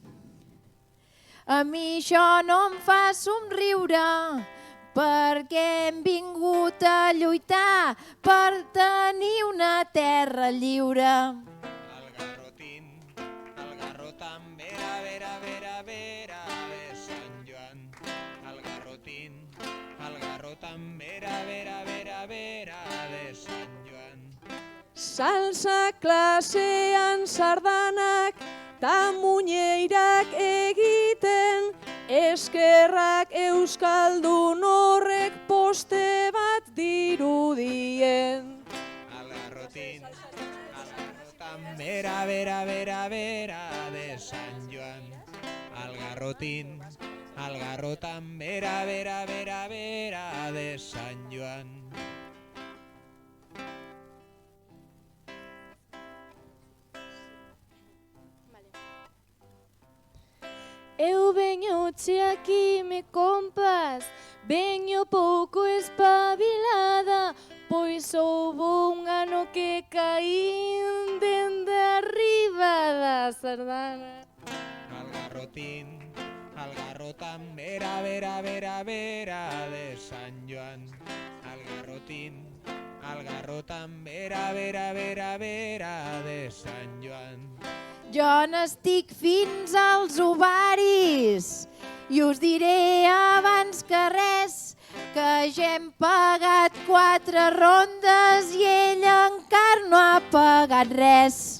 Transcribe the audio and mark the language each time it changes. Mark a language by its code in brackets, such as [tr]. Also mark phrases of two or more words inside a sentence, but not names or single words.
[ca] A mi això no em fa somriure, perquè hem vingut a lluitar per tenir una terra lliure. El garrotan, vera, de Sant Joan. El garrotan, vera, de Sant Joan. [eu] Salsa klasean sardanak, ta muñeirak egiten, eskerrak euskaldun horrek poste bat dirudien. [ca] Al garrotan, vera, de Sant Joan. Al garrotan, vera, de Sant Joan. [gl] Eu veño che aquí, me compas, veño pouco espabilada, pois houbo un ano que caín dende arriba da sardana. [ca] Al garrotan, vera, de Sant Joan. Al garrotan, vera, de Sant Joan. Jo n'estic fins als ovaris i us diré abans que res que ja hem pagat 4 rondes i ell encara no ha pagat res.